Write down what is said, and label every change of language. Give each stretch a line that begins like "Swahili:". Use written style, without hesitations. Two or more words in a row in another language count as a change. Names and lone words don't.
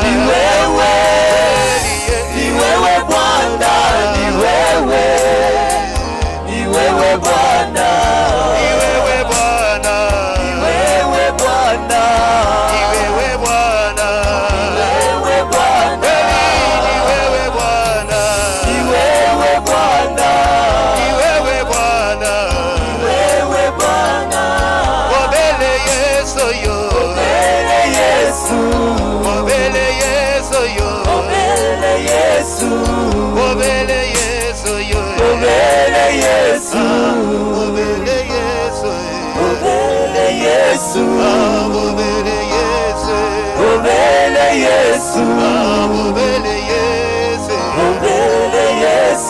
Swahili: ni wewe Bwana, ni wewe Bwana, ni wewe Bwana, ni wewe Bwana, ni wewe Bwana, ni wewe Bwana, ni wewe Bwana, ni wewe Bwana, ni wewe Bwana, ni wewe Bwana, ni wewe Bwana.
Lingala: Obele Yesu yo, obele Yesu, obele Yesu yo, obele Yesu, obele Yesu yo, obele Yesu, obele Yesu, obele Yesu, obele Yesu, obele Yesu, obele Yesu, obele Yesu.